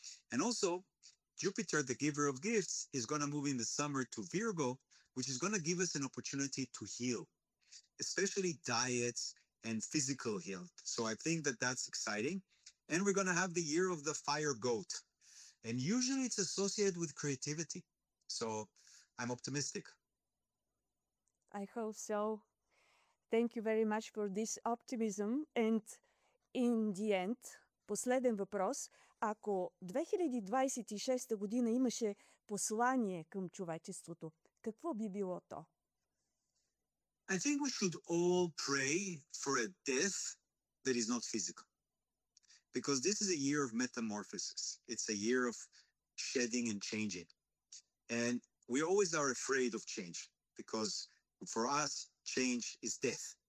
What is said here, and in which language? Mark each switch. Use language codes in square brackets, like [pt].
[en] And also, Jupiter, the giver of gifts, is going to move in the summer to Virgo, which is going to give us an opportunity to heal, especially diets and physical health. So I think that that's exciting. And we're going to have the year of the fire goat. And usually it's associated with creativity. So I'm optimistic. I hope so. Thank you very much for this optimism. And in the end, [bg] последен въпрос, ако 2026 година имаше послание към човечеството, какво би било то? [en] I think we should all pray for a death that is not physical. Because this is a year of metamorphosis. It's a year of shedding and changing. And we always are afraid of change because for us, change is death.